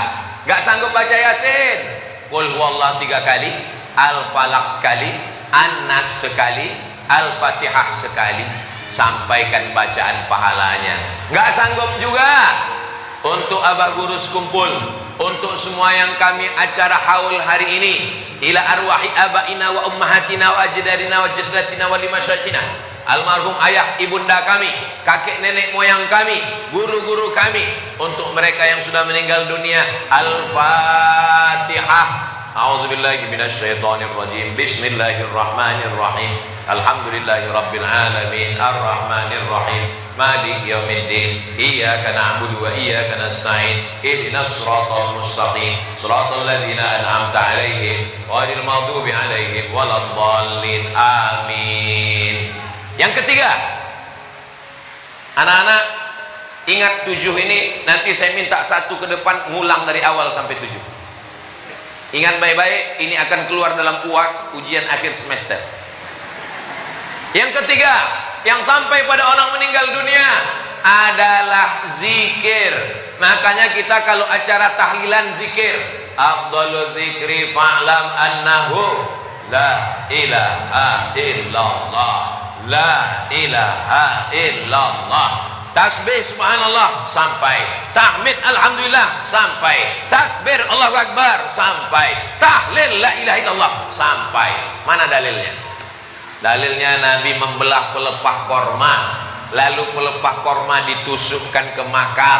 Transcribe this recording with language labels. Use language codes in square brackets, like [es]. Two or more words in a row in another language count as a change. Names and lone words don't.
[id] Nggak sanggup baca Yasin, Qul huwallah 3 kali, Al-Falaq sekali, An-Nas sekali, Al-Fatihah sekali, sampaikan bacaan pahalanya. Nggak sanggup juga, untuk Abah Gurus kumpul, untuk semua yang kami acara haul hari ini, [ar] إلى أرواح آبائنا وأمهاتنا وأجدادنا وجداتنا ولمشايخنا, [id] almarhum ayah ibunda kami, kakek nenek moyang kami, guru-guru kami, untuk mereka yang sudah meninggal dunia. Al-Fatihah. [ar] أعوذ بالله من الشيطان الرجيم. بسم الله الرحمن الرحيم. الحمد لله رب العالمين، الرحمن الرحيم، مالك يوم الدين، إياك نعبد وإياك نستعين، اهدنا الصراط المستقيم، صراط الذين أنعمت عليهم غير المغضوب عليهم ولا الضالين. [id] Amin. Yang ketiga, anak-anak ingat 7 ini, nanti saya minta satu ke depan ngulang dari awal sampai 7. Ingat baik-baik, ini akan keluar dalam UAS, ujian akhir semester. Yang ketiga, yang sampai pada orang meninggal dunia adalah zikir. Makanya kita kalau acara tahlilan zikir, [ar] أفضل الذكر فاعلم أنه لا إله إلا الله، لا إله إلا الله. [id] Tasbih subhanallah sampai, tahmid alhamdulillah sampai, takbir [ar] الله أكبر [id] sampai, tahlil [ar] لا إله إلا الله [id] sampai. Mana dalilnya? Dalilnya Nabi membelah pelepah korma, lalu pelepah korma ditusukkan ke makam.